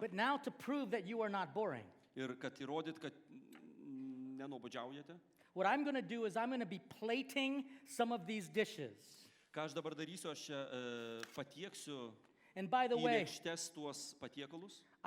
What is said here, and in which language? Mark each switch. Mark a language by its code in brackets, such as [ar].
[en] But now to prove that you are not boring, [lt] Ir kad įrodyt, kad nenuobodžiaujate. [en] what I'm going to do is I'm going to be plating some of these dishes. [lt] Ką aš dabar darysiu, aš čia patieksiu [en] And by the [lt] į [en] way, [lt] lėkštes tuos patiekalus.